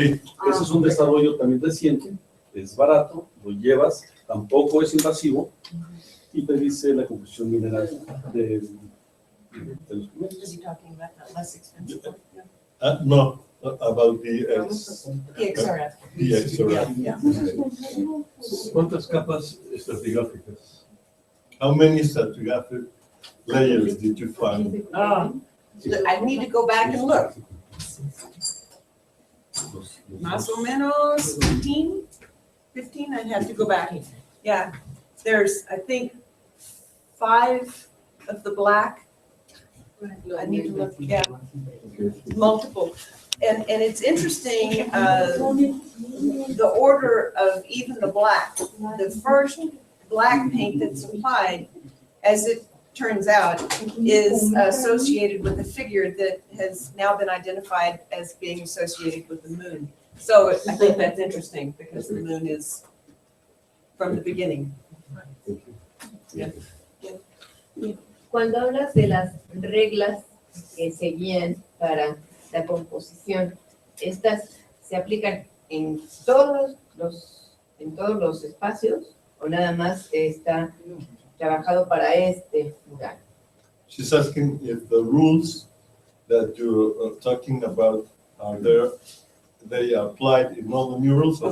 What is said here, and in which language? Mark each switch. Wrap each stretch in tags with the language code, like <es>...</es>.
<es>Ese es un desarrollo también reciente, es barato, lo llevas, tampoco es invasivo y te dice la composición mineral de los pigmentos.</es> <en>no, about the PXRF. XRF. Yeah.</en> <es>¿Cuántas capas estratigráficas?</es> <en>How many stratigraphic layers did you find? I need to go back and look.</en> <es>Más o menos</es> <en>15, I'd have to go back. Yeah, there's, I think, 5 of the black. I need to look, yeah, multiple. And it's interesting, the order of even the black. The first black paint that's applied, as it turns out, is associated with a figure that has now been identified as being associated with the moon. So I think that's interesting because the moon is from the beginning.</en> <es>Cuando hablas de las reglas que seguían para la composición, ¿estas se aplican en todos los espacios o nada más está trabajado para este lugar?</es> <en>She's asking if the rules that you're talking about are there, they are applied in all the murals or</en>